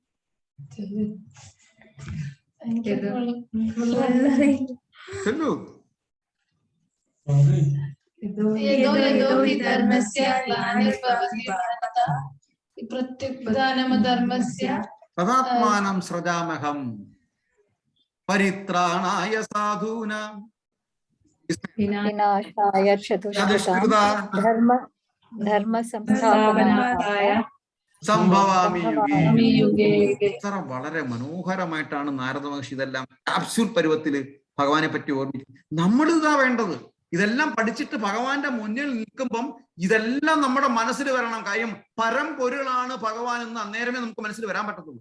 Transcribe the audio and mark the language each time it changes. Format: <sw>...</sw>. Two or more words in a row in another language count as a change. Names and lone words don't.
<ml>ചെല്ലു.</ml> <sa>തദാത്മാനം സൃജാമഹം പരിത്രാണായ സാധൂനാം വിനാശായ ധർമ്മ സംസ്ഥാപനായ സംഭവാമി യുഗേ.</sa> <ml>ഇത്ര വളരെ മനോഹരമായിട്ടാണ് നാരദ മഹർഷി ഇതെല്ലാം ക്യാപ്സ്യൂൾ പരുവത്തില് ഭഗവാനെ പറ്റി ഓർമ്മിക്കും. നമ്മളിതാ വേണ്ടത്. ഇതെല്ലാം പഠിച്ചിട്ട് ഭഗവാന്റെ മുന്നിൽ നിൽക്കുമ്പം ഇതെല്ലാം നമ്മുടെ മനസ്സിൽ വരണം. കാര്യം പരമ്പൊരുളാണ് ഭഗവാൻ എന്ന് അന്നേരമേ നമുക്ക് മനസ്സിൽ വരാൻ പറ്റത്തുള്ളൂ.</ml>